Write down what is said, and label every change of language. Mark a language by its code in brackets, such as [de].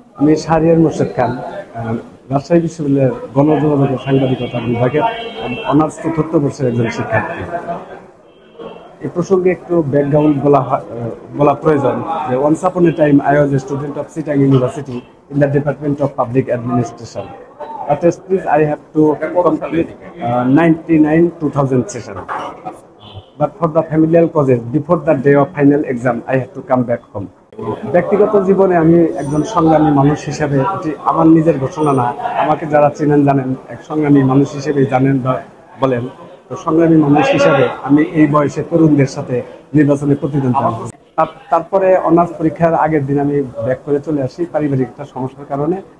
[bn] আমি শাহরিয়ার মোর্শেদ খান, রাজশাহী বিশ্ববিদ্যালয়ের গণযোগাযোগ ও সাংবাদিকতা বিভাগের অনার্স চতুর্থ বর্ষের একজন শিক্ষার্থী। এই প্রসঙ্গে একটু ব্যাকগ্রাউন্ড বলা প্রয়োজন যে [en] Once upon a time I was a student of Chittagong university in the department of public administration. At least I have to complete 99 2000 session. But for the familial causes, before the day of final exam, I have to come back home. [bn] ব্যক্তিগত জীবনে আমি একজন সংগ্রামী মানুষ হিসেবে, এটি আমার নিজের ঘোষণা না, আমাকে যারা চেনেন জানেন, এক সংগ্রামী মানুষ হিসেবে জানেন বা বলেন। তো সংগ্রামী মানুষ হিসেবে আমি এই বয়সে তরুণদের সাথে নির্বাচনে প্রতিদ্বন্দ্বিতা করি। তারপরে অনার্স পরীক্ষার আগের দিন আমি ব্যাক করে চলে আসি পারিবারিক একটা সমস্যার কারণে।